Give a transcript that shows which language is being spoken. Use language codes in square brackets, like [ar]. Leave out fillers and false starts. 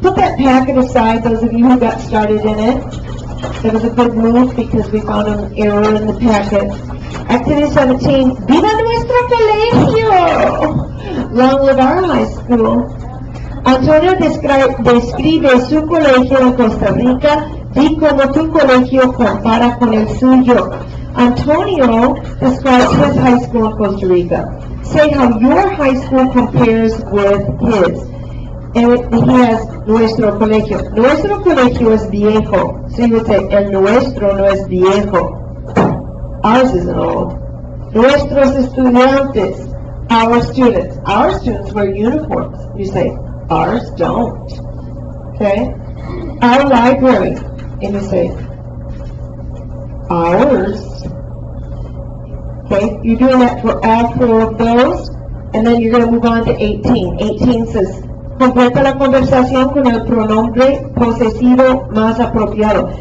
[en] Put that packet aside, those of you who got started in it. That was a good move because we found an error in the packet. Activity 17. [es] ¡Viva nuestro colegio! [en] Long live our high school. [es] Antonio describe su colegio en Costa Rica y cómo tu colegio compara con el suyo. [en] Antonio describes his high school in Costa Rica. Say how your high school compares with his. And he has [es] nuestro colegio. Nuestro colegio es viejo. [en] So you would say, [es] el nuestro no es viejo. [en] Ours isn't old. [es] Nuestros estudiantes. [en] Our students. Our students wear uniforms. You say, ours don't. Okay? Our library. And you say, ours. Okay? You're doing that for all 4 of those. And then you're going to move on to 18. 18 says, [es] completa la conversación con el pronombre posesivo más apropiado.